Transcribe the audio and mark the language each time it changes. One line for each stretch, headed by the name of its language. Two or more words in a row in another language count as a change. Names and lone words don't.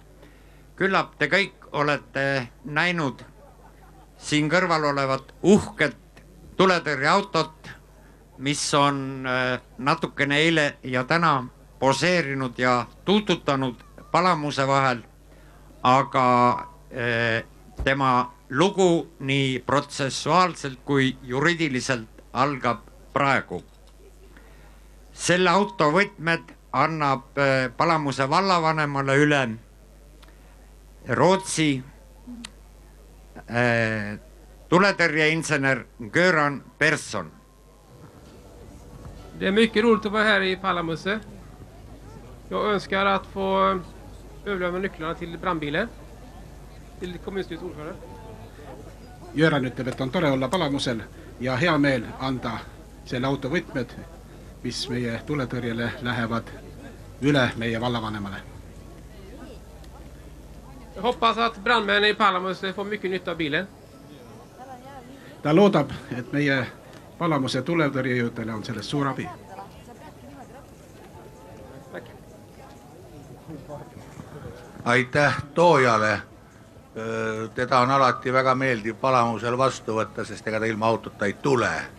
Estonian: Küllap te kõik olete näinud siin kõrval olevat uhket tuletõrjeautot, mis on natukene eile ja täna poseerinud ja tuututanud Palamuse vahel, aga tema lugu nii protsessuaalselt kui juriidiliselt algab praegu. Selle auto võtmed annab Palamuse vallavanemale üle Rootsi tuletõrjeinsener Göran Persson.
Swedish: Det är mycket roligt att vara här i Palamuse. Jag önskar att få överlämna nycklarna till brandbilen. Till kommunstyrelsens ordförande.
Estonian: Göran ütleb, et on tore olla Palamusel ja hea meel anda selle auto võtmed, mis meie tuletõrjele lähevad üle meie vallavanemale.
Swedish: Jag hoppas att brandmännen i Palamuse får mycket nytta av bilen.
Estonian: Ta loodab, et meie Palamuse tuletõrjejõudele on sellest suur abi. Aitäh toojale. Teda on alati väga meeldiv Palamusel vastu võtta, sest ega ta ilma autota ei tule.